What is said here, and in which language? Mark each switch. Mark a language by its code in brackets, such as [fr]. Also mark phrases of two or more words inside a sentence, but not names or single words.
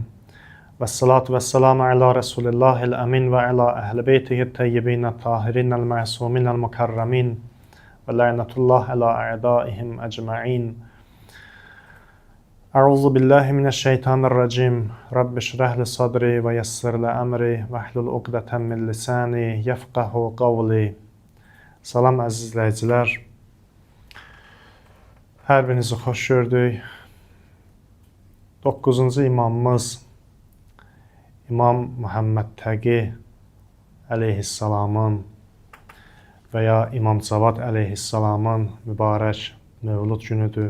[ar] والصلاة والسلام على رسول الله الأمين وعلى أهل بيته الطيبين الطاهرين المعصومين المكرمين ولعنة الله على أعدائهم أجمعين. أعوذ بالله من الشيطان الرجيم. رب اشرح لي صدري ويسر لي أمري واحلل عقدة من لساني يفقهوا قولي. [az] Salam əziz izləyicilər. Hər birinizi xoş gördük. 9-cu imamımız İmam Muhammed Təqi əleyhissalamın və ya İmam Cavad əleyhissalamın mübarək mövlud günüdür.